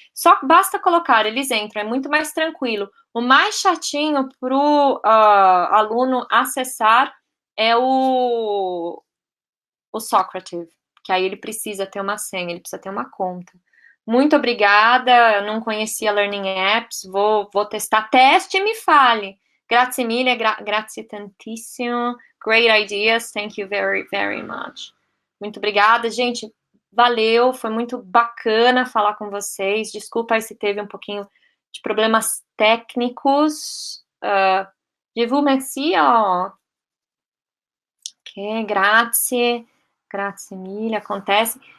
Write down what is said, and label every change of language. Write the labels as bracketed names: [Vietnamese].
[Portuguese] Só basta colocar, eles entram, é muito mais tranquilo. O mais chatinho para o aluno acessar é o Socrative, que aí ele precisa ter uma senha, ele precisa ter uma conta. Muito obrigada, eu não conhecia Learning Apps, vou testar. Teste e me fale. [Italian] Grazie mille, grazie tantissimo. [English] Great ideas, thank you very, very much. [Portuguese] Muito obrigada, gente. Valeu, foi muito bacana falar com vocês. Desculpa aí se teve um pouquinho de problemas técnicos. [French] Je vous remercie. [Italian] Ok, grazie. Grazie mille, [Portuguese] acontece.